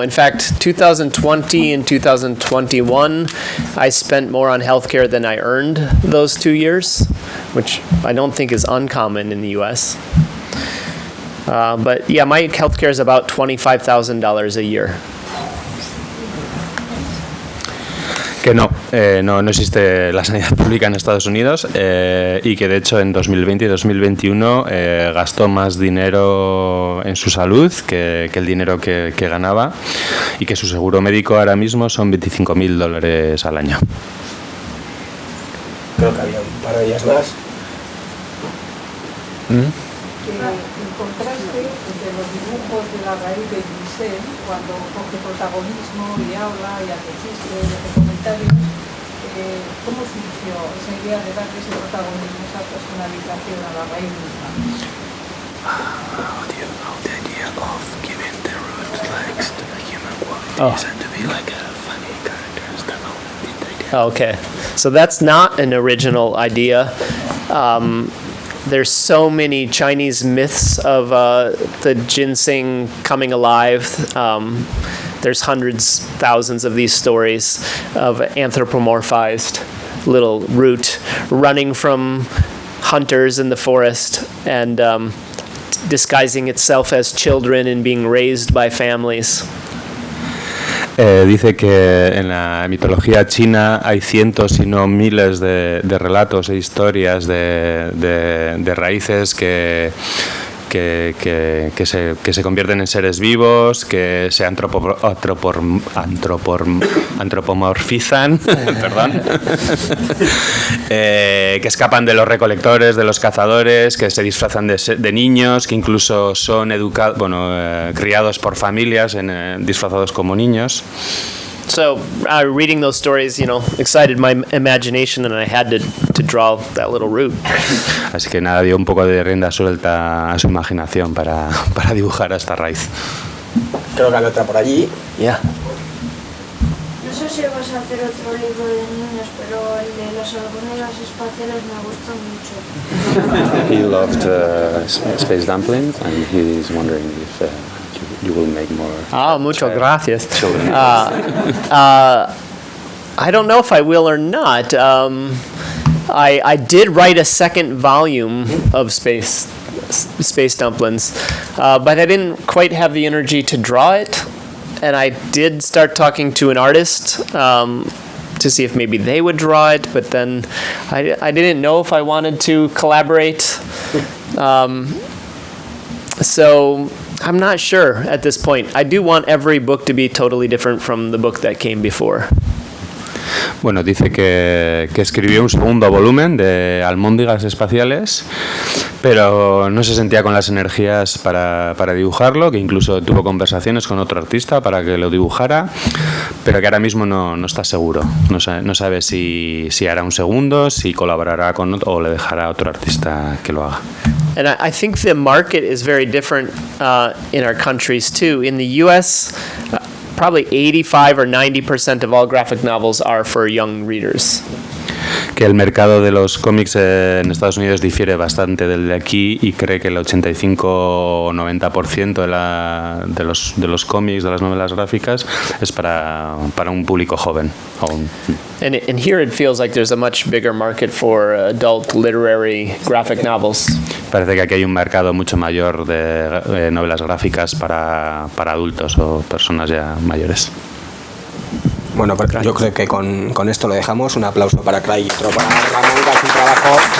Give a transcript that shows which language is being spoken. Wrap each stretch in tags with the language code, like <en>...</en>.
<en>In fact, 2020 and 2021, I spent more on healthcare than I earned those 2 years, which I don't think is uncommon in the U.S. But yeah, my healthcare is about $25,000 a year.</en> <es>Que no existe la sanidad pública en Estados Unidos y que de hecho en 2020 y 2021 gastó más dinero en su salud que el dinero que ganaba y que su seguro médico ahora mismo son $25,000 al año. Creo que había un par de días más. El contraste entre los dibujos de la raíz de ginseng, cuando coge protagonismo y habla y hace chistes y hace comentarios, ¿cómo surgió esa idea de darle ese protagonismo, esa personalización a la raíz misma?</es> <en>The idea of giving the root legs to the human qualities and to be like a funny character instead of Oh, okay. So that's not an original idea. There's so many Chinese myths of the ginseng coming alive. There's hundreds, thousands of these stories of anthropomorphized little root running from hunters in the forest and disguising itself as children and being raised by families.</en> <es>Dice que en la mitología china hay cientos, si no miles, de relatos e historias de raíces que se convierten en seres vivos, que se antropomorfizan, perdón, que escapan de los recolectores, de los cazadores, que se disfrazan de niños, que incluso son criados por familias disfrazados como niños.</es> <en>So reading those stories, excited my imagination, and I had to draw that little root.</en> <es>Así que nada, dio un poco de rienda suelta a su imaginación para dibujar a esta raíz. Creo que hay otra por allí.</es> <en>Yeah.</en> <es>No sé si vas a hacer otro libro de niños, pero el de las hormigas espaciales me gusta mucho.</es> <en>He loved space dumplings, and he's wondering if you will make more.</en> <es>Muchas gracias.</es> <en>I don't know if I will or not. I did write a second volume of space dumplings, but I didn't quite have the energy to draw it. And I did start talking to an artist to see if maybe they would draw it, but then I didn't know if I wanted to collaborate. So I'm not sure at this point. I do want every book to be totally different from the book that came before.</en> <es>Bueno, dice que escribió un segundo volumen de almóndigas espaciales, pero no se sentía con las energías para dibujarlo, que incluso tuvo conversaciones con otro artista para que lo dibujara, pero que ahora mismo no está seguro. No sabe si hará un segundo, si colaborará con otro o le dejará a otro artista que lo haga.</es> <en>And I think the market is very different in our countries too. In the U.S., probably 85 or 90% of all graphic novels are for young readers.</en> <es>Que el mercado de los cómics en Estados Unidos difiere bastante del de aquí y cree que el 85 o 90% de los cómics, de las novelas gráficas, es para un público joven aún.</es> <en>And here it feels like there's a much bigger market for adult literary graphic novels.</en> <es>Parece que aquí hay un mercado mucho mayor de novelas gráficas para adultos o personas ya mayores. Bueno, pues yo creo que con esto lo dejamos. Un aplauso para Craig y para Ramón, que hace un trabajo.</es>